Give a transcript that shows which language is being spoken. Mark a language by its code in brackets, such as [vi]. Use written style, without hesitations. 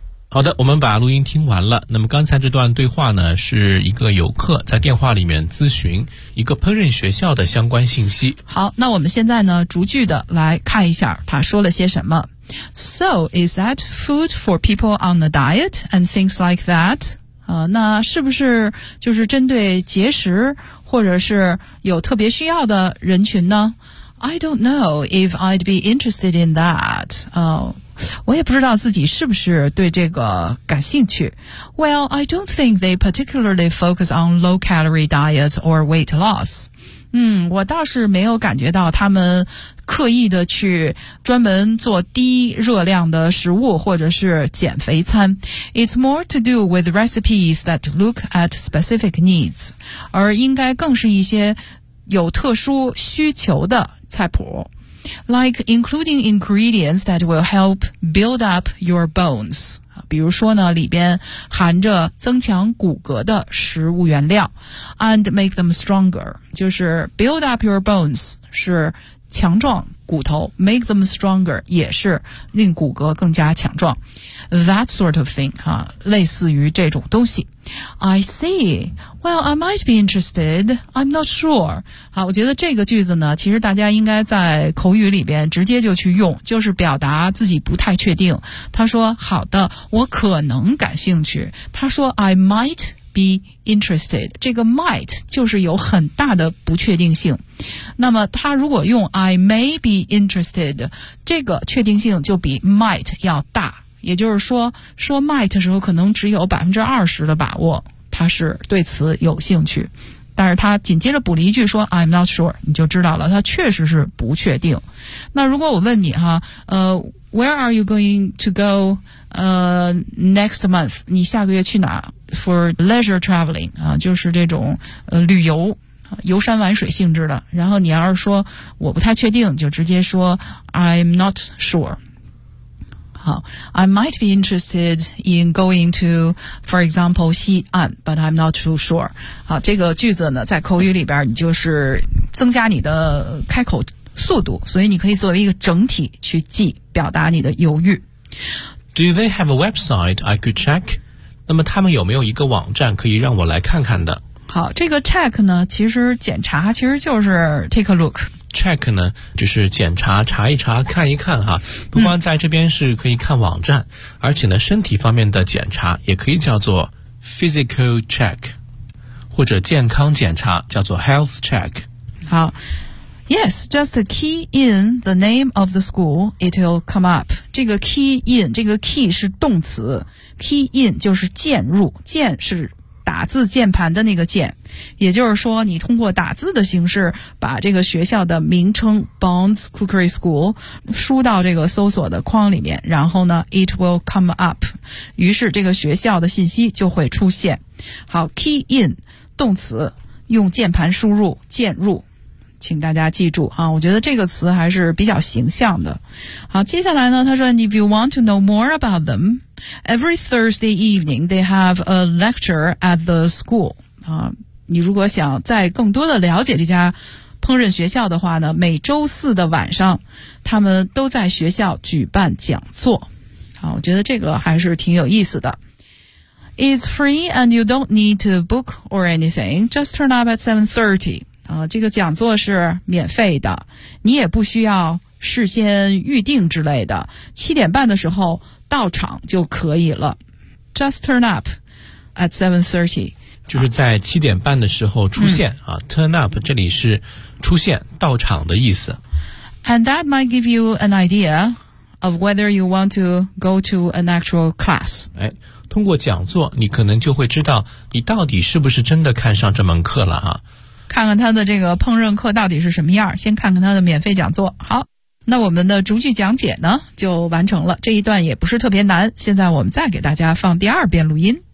[zh] 好的，我们把录音听完了。那么刚才这段对话呢，是一个游客在电话里面咨询一个烹饪学校的相关信息。好，那我们现在呢逐句的来看一下他说了些什么。 [en] So, is that food for people on a diet and things like that? [zh] 那是不是就是针对节食或者是有特别需要的人群呢？ [en] I don't know if I'd be interested in that. [zh] 我也不知道自己是不是对这个感兴趣。 [en] Well, I don't think they particularly focus on low-calorie diets or weight loss. [zh] 我倒是没有感觉到他们刻意的去专门做低热量的食物或者是减肥餐。 [en] It's more to do with recipes that look at specific needs, [zh] 而应该更是一些有特殊需求的菜谱。 [en] Like including ingredients that will help build up your bones. [zh] 比如说呢，里边含着增强骨骼的食物原料。 [en] And make them stronger. [zh] 就是 [en] build up your bones [zh] 是强壮骨头 [en] ,make them stronger, [zh] 也是令骨骼更加强壮。 [en] That sort of thing, [zh] 类似于这种东西。 [en] I see. Well, I might be interested. I'm not sure. [zh] 好，我觉得这个句子呢，其实大家应该在口语里边直接就去用，就是表达自己不太确定。他说，好的，我可能感兴趣。他说 , [en] I might be interested. [zh] 这个 might 就是有很大的不确定性。那么他如果用 [en] I may be interested, [zh] 这个确定性就比 might 要大。也就是说说 might 的时候可能只有 20% 的把握他是对此有兴趣。但是他紧接着补了一句说 [en] I'm not sure, [zh] 你就知道了他确实是不确定。那如果我问你哈 [en] where are you going to go next month? [zh] 你下个月去哪？ [en] For leisure traveling, [zh] 就是这种旅游游山玩水性质的。然后你要是说我不太确定，就直接说 [en] I'm not sure. 好， I might be interested in going to, for example, 西岸 but I'm not too sure. [zh] 好，这个句子呢在口语里边你就是增加你的开口速度，所以你可以作为一个整体去记，表达你的犹豫。 [en] Do they have a website I could check? [zh] 那么他们有没有一个网站可以让我来看看的？好，这个 check 呢，其实检查其实就是 [en] take a look。 [zh] check 呢，就是检查、查一查、看一看哈。不光在这边是可以看网站，而且呢，身体方面的检查也可以叫做 physical check， 或者健康检查叫做 health check。好。 [en] Yes, just key in the name of the school, it'll come up. [zh] 这个 key in, 这个 key 是动词。key in 就是键入，键是打字键盘的那个键。也就是说你通过打字的形式把这个学校的名称 Bonds Cookery School 输到这个搜索的框里面，然后呢 [en] it will come up。 [zh] 于是这个学校的信息就会出现。好， key in, 动词，用键盘输入，键入。请大家记住啊，我觉得这个词还是比较形象的。好，接下来呢，他说 [en] If you want to know more about them, every Thursday evening they have a lecture at the school. [zh] 啊，你如果想再更多的了解这家烹饪学校的话呢，每周四的晚上他们都在学校举办讲座。啊，我觉得这个还是挺有意思的。 [en] It's free and you don't need to book or anything. Just turn up at 7:30. [zh] 这个讲座是免费的，你也不需要事先预定之类的，七点半的时候到场就可以了。 [en] Just turn up at 7:30。 [zh] 就是在七点半的时候出现、嗯、啊 ，turn up 这里是出现到场的意思。 [en] And that might give you an idea of whether you want to go to an actual class. [zh] 哎，通过讲座，你可能就会知道你到底是不是真的看上这门课了啊。看看他的这个烹饪课到底是什么样，先看看他的免费讲座。好，那我们的逐句讲解呢就完成了，这一段也不是特别难，现在我们再给大家放第二遍录音。